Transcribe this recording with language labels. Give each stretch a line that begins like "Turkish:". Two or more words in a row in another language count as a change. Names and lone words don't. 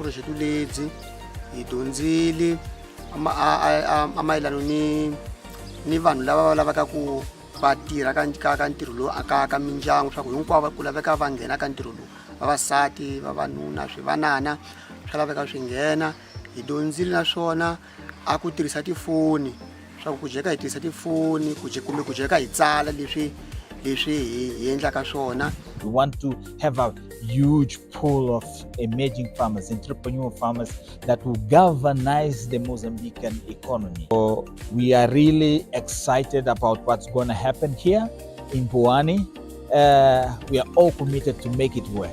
Tsonga: project lezi hi dyondzile a mayelana ni vanhu lava lavaka ku va tirha ka ntirho lowu akaka mindyangu swa ku hinkwavo ku laveka va nghena ka ntirho lowu vavasati vavanuna swivanana swa laveka swi nghena hi dyondzile naswona a ku tirhisa tifoni swa ku jeka hi tirhisa tifoni kumbe ku jeka hi tsala leswi hi endlaka swona.
English: We want to have a huge pool of emerging farmers, entrepreneurial farmers that will galvanize the Mozambican economy. So we are really excited about what's going to happen here in Bauchi. We are all committed to make it work.